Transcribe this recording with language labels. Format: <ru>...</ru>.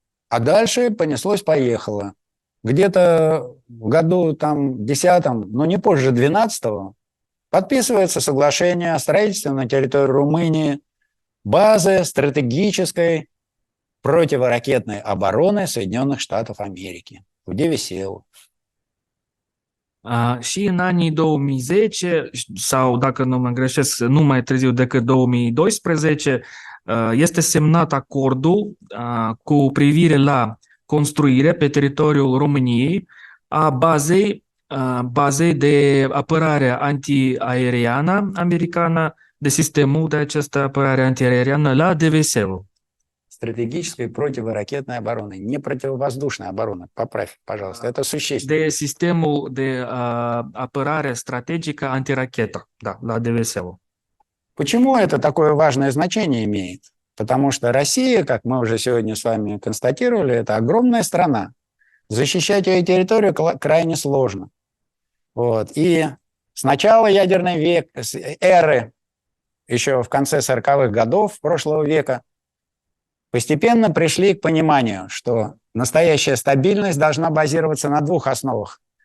<ru>А дальше понеслось-поехало. Где-то в году там 10-м, но не позже 12-го, подписывается соглашение о строительстве на территории Румынии базы стратегической противоракетной обороны Соединенных Штатов Америки в Девисеу.</ru> <ro>Și în anii 2010, sau dacă nu mă greșesc, nu mai târziu decât 2012, este semnat acordul cu privire la construirea pe teritoriul României a bazei de apărare antiaeriană americană, de sistemul de această apărare antiaeriană la DVS-ul.</ro> <ru>Стратегической противоракетной обороны, не противовоздушной обороны. Поправь, пожалуйста, это существенно.</ru> <ro>De sistemul de apărare strategică antirachetă, da, la DVS-ul.</ro> <ru>Почему это такое важное значение имеет? Потому что Россия, как мы уже сегодня с вами констатировали, это огромная страна. Защищать ее территорию крайне сложно. Вот. И с начала ядерной эры, еще в конце 40-х годов прошлого века, постепенно пришли к пониманию, что настоящая стабильность должна базироваться на двух основах.</ru>